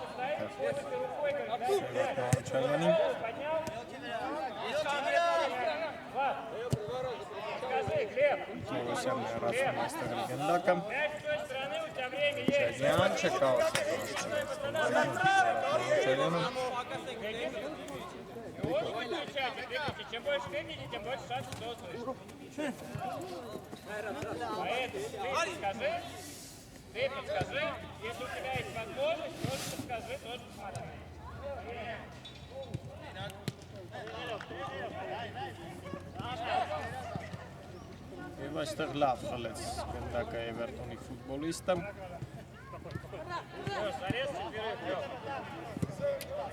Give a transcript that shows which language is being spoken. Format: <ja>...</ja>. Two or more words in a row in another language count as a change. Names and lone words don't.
<hy>Սևակ Մանուչարյանին Թորոսյանն է հեռացնում այստեղ գնդակը Չաջյան չկավ Մանուչարյանը</hy> <ru>Чем больше времени, тем больше шансов, что услышишь. Поэтому ты подскажи, если у тебя есть возможность, тоже подскажи, тоже посмотри.</ru> <hy>Եվ այստեղ լավ խլեց գնդակը Էվերտոնի ֆուտբոլիստը</hy>